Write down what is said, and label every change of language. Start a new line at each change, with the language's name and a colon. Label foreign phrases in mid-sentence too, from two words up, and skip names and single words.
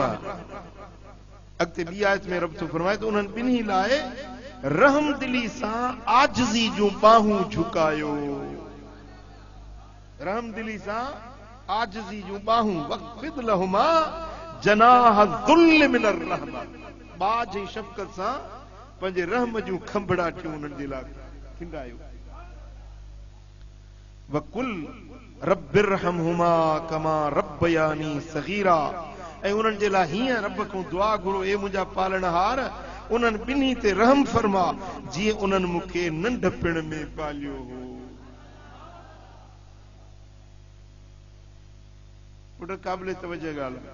Sindhi: अॻिते ॿी आयत में रब थो फरमाए त उन्हनि ॿिन्ही लाइ रहम दिली सां आजिज़ी जूं बाहूं झुकायो। रहम दिली सां आजिज़ी जूं बाहूं।
Arabic: واخفض لهما جناح الذل من الرحمة.
Sindhi: बाज ऐं शफ़क़त सां पंहिंजे रहम जूं खंभड़ाटियूं उन्हनि जे लाइ खिंडायो।
Arabic: وقل رب ارحمهما كما ربياني صغيرا.
Sindhi: ऐं उन्हनि जे लाइ हीअं रब खां दुआ घुरो, ए मुंहिंजा पालणहार, उन्हनि ॿिन्ही ते रहम फरमा जीअं उन्हनि मूंखे नंढपिण में पालियो हो। पुट क़ाबिल तवजह ॻाल्हि।